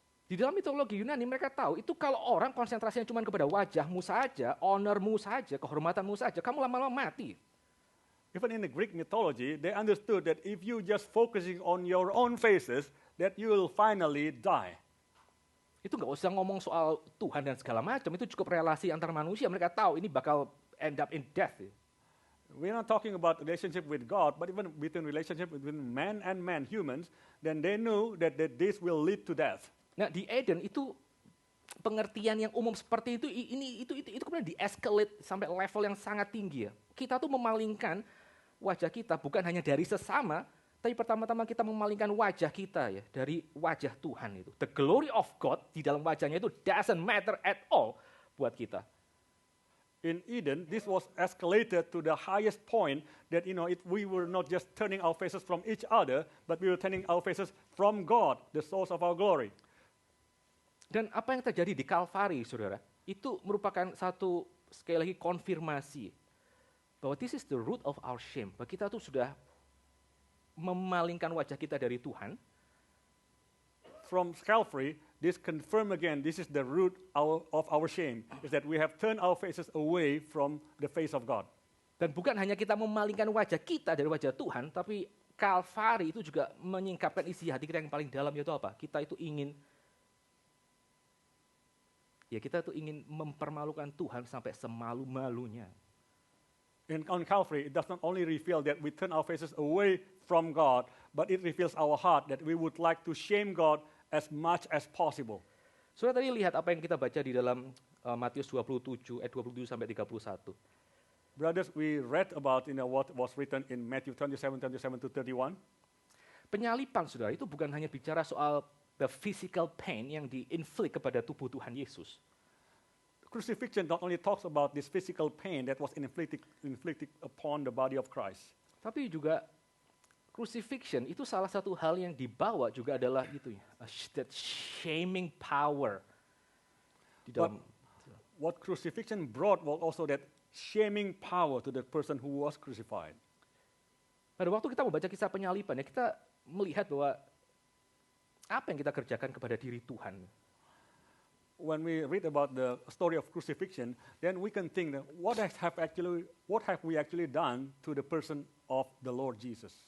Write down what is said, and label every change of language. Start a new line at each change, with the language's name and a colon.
Indonesian: Di dalam mitologi Yunani mereka tahu itu kalau orang konsentrasinya cuma kepada wajahmu saja, honormu saja, kehormatanmu saja, kamu lama-lama mati.
English: Even in the Greek mythology, they understood that if you just focusing on your own faces, that you will finally die.
Indonesian: Itu nggak usah ngomong soal Tuhan dan segala macam, itu cukup relasi antar manusia. Mereka tahu ini bakal
English: end up in death. We're not talking about relationship with God, but even within relationship between man and man, humans, then they know that this will lead to death.
Indonesian: Nah, di Eden itu pengertian yang umum seperti itu itu kemudian di-escalate sampai level yang sangat tinggi ya. Kita tuh memalingkan wajah kita bukan hanya dari sesama, tapi pertama-tama kita memalingkan wajah kita ya dari wajah Tuhan itu.
English: The glory of God
Indonesian: di dalam wajahnya itu
English: doesn't matter at all
Indonesian: buat kita.
English: In Eden, this was escalated to the highest point that, if we were not just turning our faces from each other, but we were turning our faces from God, the source of our glory.
Indonesian: Dan apa yang terjadi di Kalvari, saudara, itu merupakan satu, sekali lagi, konfirmasi bahwa
English: this is the root of our shame.
Indonesian: Bahwa kita tuh sudah memalingkan wajah kita dari Tuhan.
English: From Calvary, this confirm again, this is the root of our shame, is that we have turned our faces away from the face of God.
Indonesian: Dan bukan hanya kita memalingkan wajah kita dari wajah Tuhan, tapi Kalvari itu juga menyingkapkan isi hati kita yang paling dalam, yaitu apa? Kita ingin mempermalukan Tuhan sampai semalu-malunya.
English: On Calvary, it does not only reveal that we turn our faces away from God, but it reveals our heart that we would like to shame God as much as possible.
Indonesian: Saudara tadi lihat apa yang kita baca di dalam Matius 27 ayat 27 sampai 31.
English: Brothers, we read about what was written in Matthew 27 to 31.
Indonesian: Penyalipan, saudara, itu bukan hanya bicara soal
English: the physical pain
Indonesian: yang di-inflict kepada tubuh Tuhan Yesus.
English: Crucifixion not only talks about this physical pain that was inflicted upon the body of Christ.
Indonesian: Tapi juga crucifixion itu salah satu hal yang dibawa juga adalah itu ya,
English: that shaming power
Indonesian: di dalam.
English: What crucifixion brought was also that shaming power to the person who was crucified.
Indonesian: Pada waktu kita membaca kisah penyalipan ya, kita melihat bahwa apa yang kita kerjakan kepada diri Tuhan.
English: When we read about the story of crucifixion, then we can think that what have we actually done to the person of the Lord Jesus?